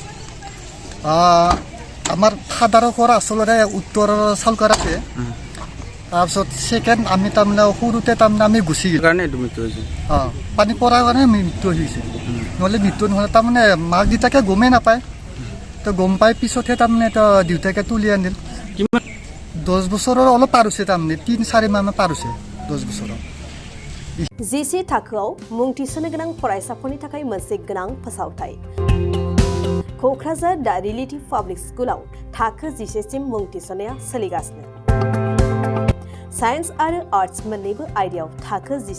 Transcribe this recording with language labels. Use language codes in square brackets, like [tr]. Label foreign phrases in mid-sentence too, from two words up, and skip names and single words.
[as] আমাৰ ফাদাৰৰ ঘৰ আচলতে উত্তৰ চাউলকাৰাতে তাৰপিছত ছেকেণ্ড আমি তাৰমানে সৰুতে তাৰমানে আমি গুচি গ'লোঁ কাৰণে এইটো মৃত্যু হৈছে পানী পৰাৰ কাৰণে মৃত্যু হৈছে নহ'লে মৃত্যু নহ'লে তাৰমানে মাক দেউতাকে গমেই নাপায় তো গম পাই পিছতহে তাৰমানে দেউতাকে তুলি আনিল কিমান 10 বছৰৰ অলপ পাৰ হৈছে তাৰমানে 3-4 মাহ পাৰ হৈছে 10 বছৰৰ [brx] जिसे थाखोआव मुं थिसननो गोनां फरायसाफोरनि थाखाय मोनसे गोनां फोसावथाय क'क्राझार दा रिलेटिभ पाब्लिक स्कुलाव थाखो 10 सिम मुं थिसननाया सोलिगासिनो साइन्स आरो आर्ट्स मोन्नैबो आयदायाव थाखो 10